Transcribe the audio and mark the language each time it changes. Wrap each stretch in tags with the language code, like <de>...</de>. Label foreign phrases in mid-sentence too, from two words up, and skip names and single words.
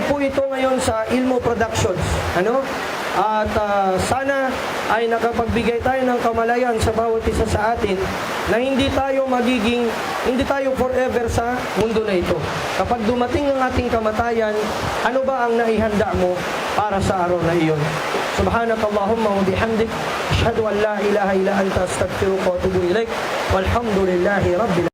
<tl>Live po ito ngayon sa Ilmo Productions. At sana ay nakapagbigay tayo ng kamalayan sa bawat isa sa atin na hindi tayo forever sa mundo na ito. Kapag dumating ang ating kamatayan, ano ba ang naihanda mo para sa araw na iyon?</tl> <ar>سبحانك اللهم وبحمدك، أشهد أن لا إله إلا أنت، أستغفرك وأتوب إليك. والحمد لله رب</ar>